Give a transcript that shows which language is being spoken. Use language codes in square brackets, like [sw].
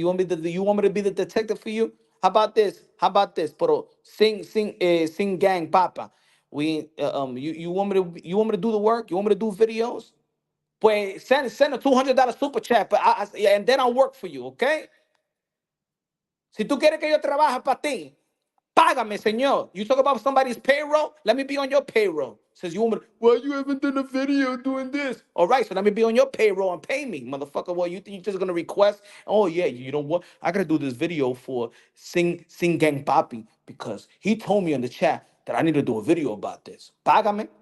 [en] You want me to be the detective for you? How about this? How about this? Pero sing gang papa. You want me to do the work? You want me to do videos? Pues send a $200 super chat, yeah, and then I'll work for you, okay? [es] Si tú quieres que yo trabaje para ti, págame, señor. [en] You talk about somebody's payroll? Let me be on your payroll. Says you want me well, you haven't done a video doing this. All right, so let me be on your payroll and pay me, motherfucker. Well, you think you're just gonna request? Oh yeah, you know what? I gotta do this video for Sing Gang Papi because he told me in the chat that I need to do a video about this. [es] Págame.